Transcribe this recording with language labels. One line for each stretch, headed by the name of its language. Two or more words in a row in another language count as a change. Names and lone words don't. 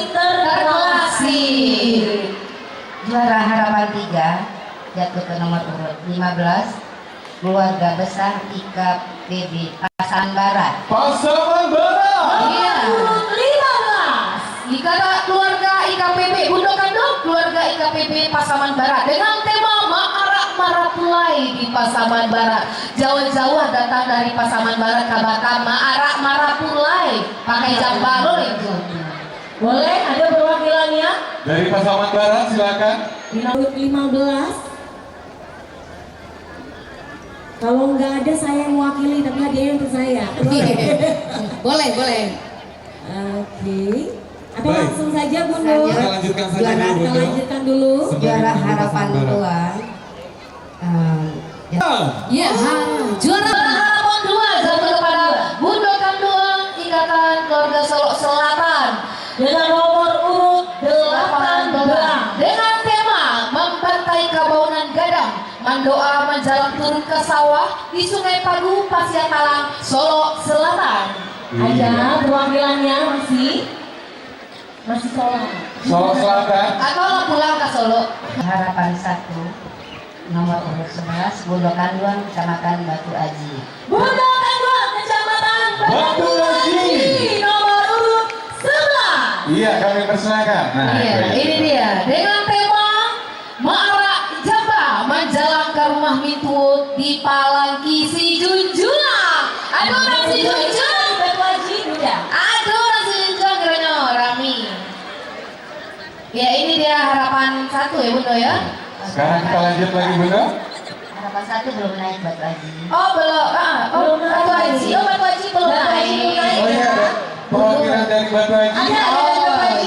Indonesian: terkasih. Juara harapan 3 jatuh ke nomor urut 15 Keluarga Besar IKPB Pasaman Barat. Pasaman Barat. Iya. Urut 15. Ikatan keluarga IKPB Bundokan Duang keluarga IKPB Pasaman Barat dengan tema Ma'arak Marapulai di Pasaman Barat. Jauh-jauh datang dari Pasaman Barat kabakan Ma'arak Marapulai pakai jambaro itu. Boleh ada perwakilannya? Dari Pasaman Barat silakan. Urut 15. Kalau nggak ada saya yang mewakili, tapi hadiahnya untuk saya. Boleh, boleh. Oke. Atau Baik. langsung saja Bunda. Kita lanjutkan saja Juara dulu, Kita Bunda. lanjutkan dulu. Juara harapan 2 Ya, juara harapan 2 jatuh kepada Bundokan Duang Ikatan Keluarga Solo Selatan Dengan nomor urut 18. dengan tema membantai kabaunan gadang, mendoa menjalan turun ke sawah di Sungai Pagu, Pasir Talang, Solo Selatan. Ada perwakilannya masih. Masih Solo. Solo Selatan. Atau lo pulang ke Solo? Harapan 1 nomor urut 11 Bundo Kanduang Kecamatan Batu Aji. Bundo Kanduang Kecamatan Batu Aji. Nomor urut 11. Iya, kami persilakan. Nah, Iya, ini dia dengan tema Marak Jamba menjalang ke rumah Mitut di Palangki si Junjung. Aduh, nasi Junjung. Batu Aji udah. Aduh, nasi Junjung
Minangkabau: gerenya rami.
Indonesian: Ya, ini dia harapan 1 ya Bundo ya. Sekarang kita lanjut lagi, Bunda. Harapan 1 belum naik Batu Aji. Oh belum, Belum Batu naik. Aji, oh Batu Aji belum Batu Aji naik. belum naik. Oh iya, ada perwakilan dari Batu Aji. Ada Oh, Batu Aji.